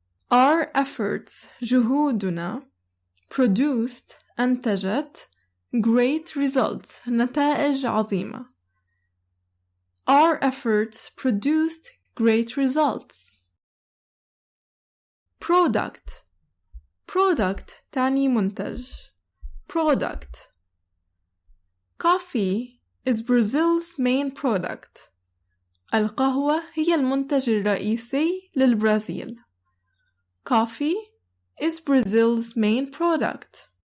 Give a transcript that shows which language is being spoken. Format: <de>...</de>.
<en>Our efforts</en> <ar>جهودنا</ar> <en>produced</en> <ar>أنتجت</ar> <en>great results</en> <ar>نتائج عظيمة.</ar> <en>Our efforts produced great results.</en> <ar>product تعني منتج.</ar> <en>product. Coffee is Brazil's main product.</en> <ar>القهوة هي المنتج الرئيسي للبرازيل.</ar> <en>Coffee is Brazil's main product.</en>